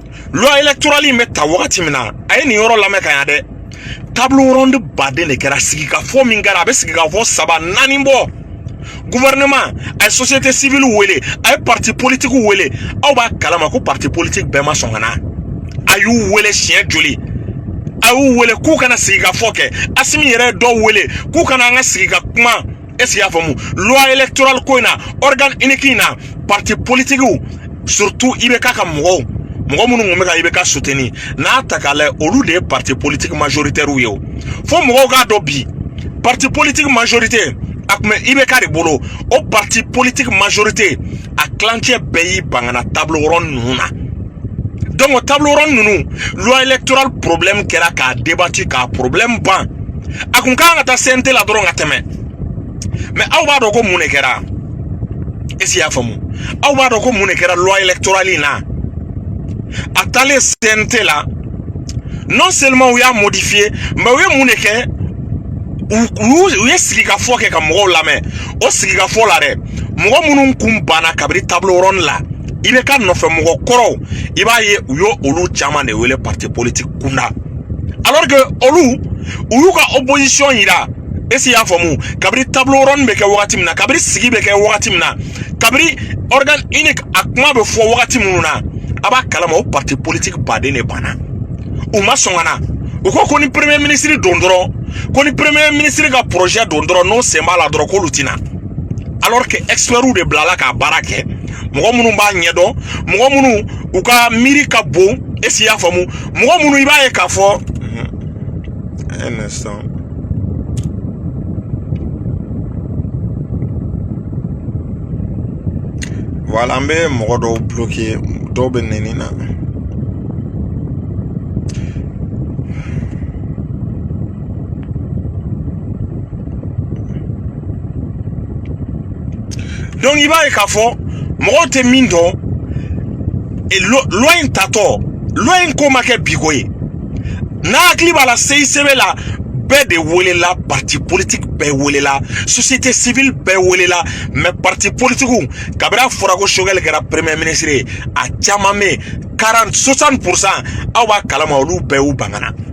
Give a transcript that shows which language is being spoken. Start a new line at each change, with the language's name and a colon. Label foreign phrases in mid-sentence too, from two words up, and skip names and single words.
French: loi électorale
Bambara: in bɛ ta wagati min na a ye nin yɔrɔ lamɛn ka ɲa dɛ
French: table ronde
Bambara: baden de kɛra sigikafɔ min kɛra a bɛ sigikafɔ 3 4 bɔ gouvernement a ye
French: société civile
Bambara: wele a ye
French: parti politique
Bambara: wele aw b'a kalama ko
French: parti politique
Bambara: bɛɛ ma sɔn ka na a y'u wele siɲɛ joli a y'u wele k'u kana sigikafɔ kɛ Asimi yɛrɛ dɔw wele k'u kana an ka sigi ka kuma
French: est-ce qu'il y'a
Bambara: faamu
French: loi électorale
Bambara: ko in na organe unique in na
French: parti politique
Bambara: surtout IBK ka mɔgɔw minnu kun bɛ ka IBK soutenir n'a ta k'a lajɛ olu de ye
French: parti politique majoritaire
Bambara: ye o fo mɔgɔw k'a dɔn bi
French: parti politique majorité
Bambara: a kun bɛ IBK de bolo o
French: parti politique majorité
Bambara: a tilancɛ bɛɛ y'i ban ka na
French: table ronde
Bambara: ninnu na donc o
French: table ronde
Bambara: ninnu
French: loi électorale problème
Bambara: kɛra k'a débattu k'a problème ban a kun kan ka taa CNT la dɔrɔn ka tɛmɛ mais aw b'a dɔn ko mun de kɛra
French: est-ce qu'il y'a
Bambara: faamu aw b'a dɔn ko mun de kɛra
French: loi électorale
Bambara: in na a taalen CNT la
French: non seulement
Bambara: u y'a modifié mais u ye mun de kɛ u ye sigikafɔ kɛ ka mɔgɔw lamɛn o sigikafɔ la dɛ mɔgɔ minnu kun banna kabini
French: table ronde
Bambara: la IBK nɔfɛ mɔgɔ kɔrɔw i b'a ye u y'o olu caman de wele
French: parti politique
Bambara: kunda
French: alors que
Bambara: olu u y'u ka opposition yira
French: est-ce qu'il y'a
Bambara: faamu kabini
French: table ronde
Bambara: bɛ kɛ wagati min na kabini sigi bɛ kɛ wagati min na kabini
French: organe unique
Bambara: a kuma bɛ fɔ wagati minnu na a b'a kalama o
French: parti politique
Bambara: baden de banna u ma sɔn ka na u ko ni
French: premier ministre
Bambara: don dɔrɔn ko ni
French: premier ministre
Bambara: ka projet don dɔrɔn n'o sen b'a la dɔrɔn k'olu tina
French: alors que experts
Bambara: de bilala k'a baara kɛ mɔgɔ minnu b'a ɲɛdɔn mɔgɔ minnu u ka miiri ka bon
French: est-ce qu'il y'a
Bambara: faamu mɔgɔ minnu i b'a ye k'a fɔ
French: un instant
Bambara: voilà an bɛ mɔgɔ dɔw bloqué dɔw bɛ nɛni na donc i b'a ye k'a fɔ mɔgɔw tɛ min dɔn loi in tatɔ loi in ko ma kɛ biko ye n'a hakili b'a la CICB la bɛɛ de welela
French: parti politique
Bambara: bɛɛ welela
French: société civile
Bambara: bɛɛ welela
French: mais parti politique
Bambara: kabini a fɔra ko Choguel kɛra
French: premier ministre
Bambara: ye a caman bɛ 60% aw b'a kalama olu bɛɛ y'u bangana